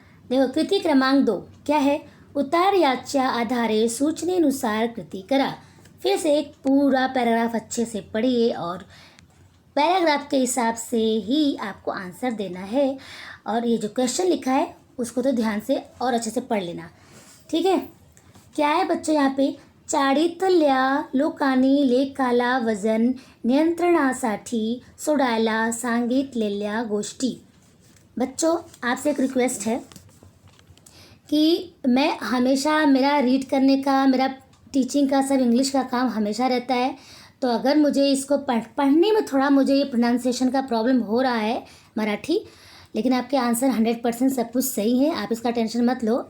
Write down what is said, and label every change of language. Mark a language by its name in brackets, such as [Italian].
[Hindi] देखो, कृति क्रमांक 2 क्या है? [Marathi] उतार याच्या आधारे सूचनेनुसार कृति करा। [Hindi] फिर से एक पूरा पैराग्राफ अच्छे से पढ़िए और पैराग्राफ के हिसाब से ही आपको आंसर देना है, और ये जो क्वेश्चन लिखा है उसको तो ध्यान से और अच्छे से पढ़ लेना, ठीक है? क्या है बच्चों यहाँ पे? [Marathi] चाळीतल्या लोकांनी लेखाला वजन नियंत्रणासाठी सोडायला सांगितलेल्या गोष्टी। [Hindi] बच्चों, आपसे एक रिक्वेस्ट है कि मैं हमेशा, मेरा रीड करने का, मेरा टीचिंग का, सब इंग्लिश का काम हमेशा रहता है, तो अगर मुझे इसको पढ़ने में थोड़ा मुझे ये प्रोनाउंसिएशन का प्रॉब्लम हो रहा है मराठी, लेकिन आपके आंसर 100% सब कुछ सही है, आप इसका टेंशन मत लो।